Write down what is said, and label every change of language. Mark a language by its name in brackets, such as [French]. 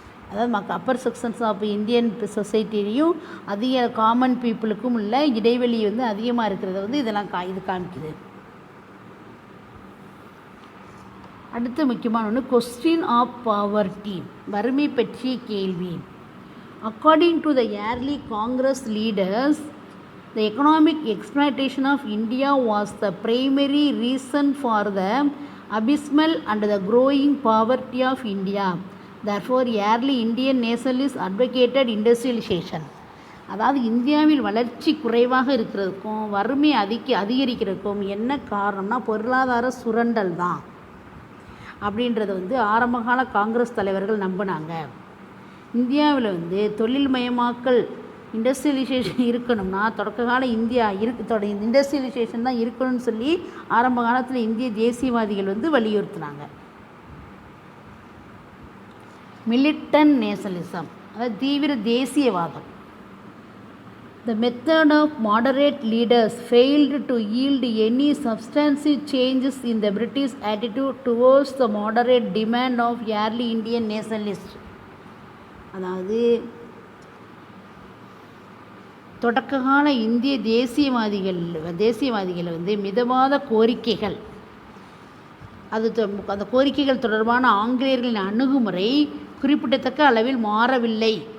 [Tamil] அதாவது Appar sections of Indian சொசைட்டிலையும் அதிக common பீப்புளுக்கும் உள்ள இடைவெளி வந்து அதிகமாக இருக்கிறத வந்து இது காமிக்குது. அடுத்த முக்கியமான ஒன்று [English] question of poverty, [Tamil] வறுமை பற்றிய கேள்வி. [English] According to the early Congress leaders, the economic exploitation of India was the primary reason for the abysmal and the growing poverty of India. Therefore, early Indian nationalists advocated industrialization. [Tamil] அதாவது இந்தியாவில் வளர்ச்சி குறைவாக இருக்கிறதுக்கும் வறுமை அதிகரிக்கிறதுக்கும் என்ன காரணம்னா பொருளாதார சுரண்டல் தான் அப்படின்றத ஆரம்பகால காங்கிரஸ் தலைவர்கள் நம்பினாங்க. இந்தியாவில் தொழில்மயமாக்கல் இண்டஸ்ட்ரியலைசேஷன் இருக்கணும்னா தொடக்க கால இந்தியா இண்டஸ்ட்ரியலைசேஷன் தான் இருக்கணும்னு சொல்லி ஆரம்ப காலத்தில் இந்திய தேசியவாதிகள் வலியுறுத்தினாங்க. மிலிட்டன் நேஷனலிசம், அதாவது தீவிர தேசியவாதம். [English] The method of moderate leaders failed to yield any substantive changes in the British attitude towards the moderate demand of early Indian nationalists. [Tamil] அதாவது தொடக்ககால இந்திய தேசியவாதிகள் மிதவாத கோரிக்கைகள், அந்த கோரிக்கைகள் தொடர்பான ஆங்கிலேயர்களின் அணுகுமுறை குறிப்பிடத்தக்க அளவில் மாறவில்லை.